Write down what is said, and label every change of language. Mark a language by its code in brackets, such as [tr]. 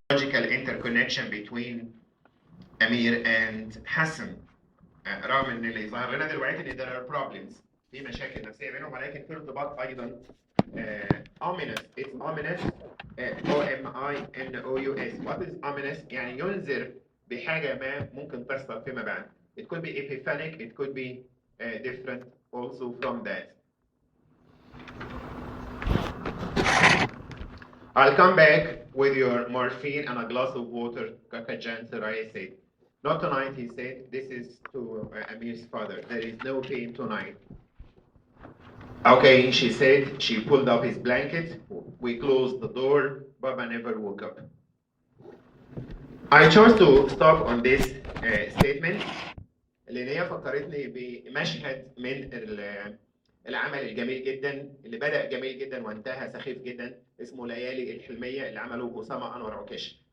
[en] logical interconnection between Amir and Hassan. [ar] رغم ان اللي ظهر لنا دلوقتي ان [en] there are problems [ar] في مشاكل نفسيه بينهم ولكن في ارتباط ايضا ominous. [en] It's ominous. O-M-I-N-O-U-S. What is ominous؟ [ar] يعني ينذر بحاجه ما ممكن تحصل فيما بعد. [en] It could be epiphanic. It could be different also from that. I'll come back with your morphine and a glass of water, Kaka Jan Sarai said. Not tonight, he said. This is to Amir's father. There is no pain tonight. Okay, she said. She pulled up his blanket. We closed the door. Baba never woke up. I chose to stop on this statement [ar] لأن هي فكرتني بمشهد من العمل الجميل جدا اللي بدأ جميل جدا وانتهى سخيف جدا اسمه ليالي الحلمية اللي عمله أسامة أنور عكاش.